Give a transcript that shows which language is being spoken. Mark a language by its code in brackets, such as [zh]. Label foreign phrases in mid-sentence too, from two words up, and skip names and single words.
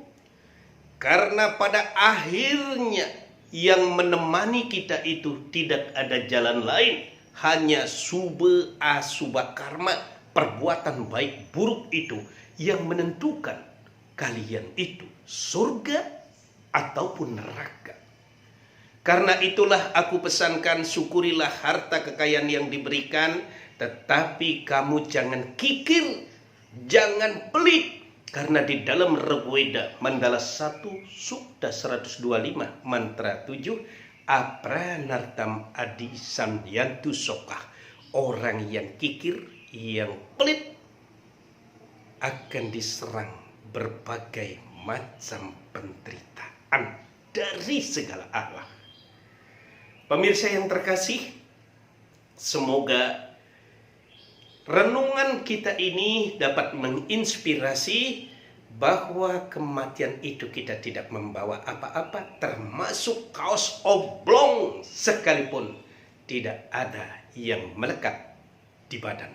[id] Karena pada akhirnya yang menemani kita itu tidak ada jalan lain, hanya [sa] शुभ अशुभ कर्म, [id] perbuatan baik buruk itu yang menentukan kalian itu surga ataupun neraka. Karena itulah aku pesankan, syukurilah harta kekayaan yang diberikan, tetapi kamu jangan kikir, jangan pelit. Karena di dalam Rigveda Mandala 1 Sukta 125 mantra 7, [sa] अपृणन्तम् अभि सं यन्तु शोकाः, [id] orang yang kikir, yang pelit akan diserang berbagai macam penderitaan dari segala arah. Pemirsa yang terkasih, semoga renungan kita ini dapat menginspirasi bahwa kematian itu kita tidak membawa apa-apa, termasuk kaos oblong sekalipun tidak ada yang melekat di badan.